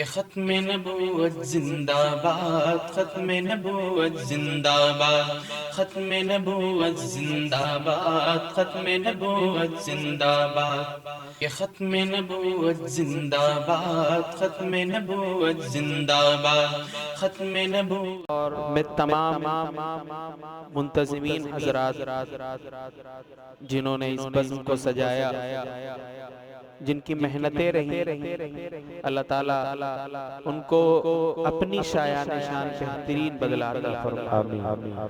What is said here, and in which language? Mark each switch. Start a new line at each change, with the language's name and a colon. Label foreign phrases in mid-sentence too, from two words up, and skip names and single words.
Urdu: ختم نبوت زندہ باد، ختم نبوت زندہ باد، ختم نبوت زندہ باد، ختم نبوت زندہ باد، کہ ختم نبوت زندہ باد، ختم نبوت زندہ باد، ختم نبوت۔ اور میں تمام منتظمین حضرات جنہوں نے اس بزم کو سجایا، جن کی محنتیں رہی، اللہ تعالیٰ ان کو اپنی شایان شان بہترین بدلہ عطا فرمائے،